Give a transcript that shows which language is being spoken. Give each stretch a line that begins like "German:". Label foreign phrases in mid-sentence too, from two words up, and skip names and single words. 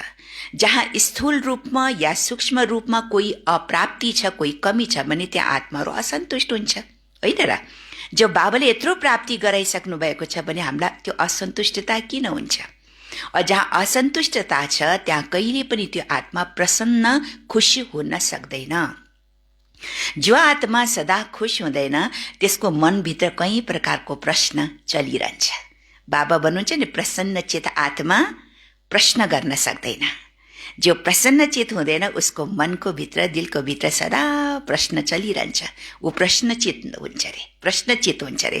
Nepali: जहाँ स्थूल रूपमा या सूक्ष्म रूपमा कोही अप्राप्ति छ, कोही कमी छ भने त्यहाँ आत्माहरू असन्तुष्ट हुन्छ, होइन र? जब बाबाले यत्रो प्राप्ति गराइसक्नु भएको छ भने हामीलाई त्यो असन्तुष्टता किन हुन्छ? जहाँ असन्तुष्टता छ त्यहाँ कहिले पनि त्यो आत्मा प्रसन्न खुसी हुन सक्दैन। जो आत्मा सदा खुश हुँदैन त्यसको मनभित्र कई प्रकारको प्रश्न चलिरहन्छ। बाबा भन्नुहुन्छ नि प्रसन्नचित आत्मा प्रश्न गर्न सक्दैन। जो प्रसन्नचित हुँदैन उसको मनको भित्र दिलको भित्र सदा प्रश्न चलिरहन्छ, ऊ प्रश्नचित हुन्छ अरे, प्रश्नचित हुन्छ अरे।